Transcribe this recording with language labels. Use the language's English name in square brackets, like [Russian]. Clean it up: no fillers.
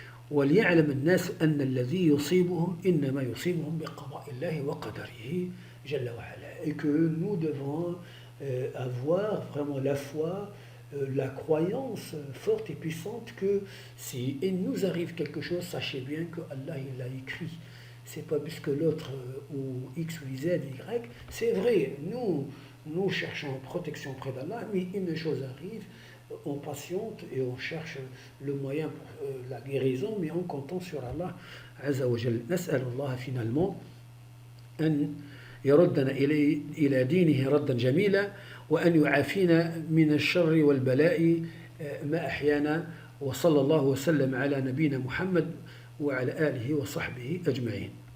[Arabic] وليعلم الناس أن الذي يصيبهم إنما يصيبهم بقضاء الله وقدره جل وعلا. [French] Et que nous devons avoir vraiment la foi, la croyance forte et puissante que si il nous arrive quelque chose, sachez bien que Allah il l'a écrit. C'est pas puisque l'autre ou X ou Z, Y, c'est vrai, nous cherchons protection près d'Allah, mais une chose arrive, on patiente et on cherche le moyen pour la guérison, mais en comptant sur Allah Azza wa Jal. [Arabic] نسأل الله finalement أن يردنا إلى دينه ردا جميلا وأن يعافينا من الشر والبلاء ما أحيانا وصلى الله وسلم على نبينا محمد وعلى آله وصحبه أجمعين.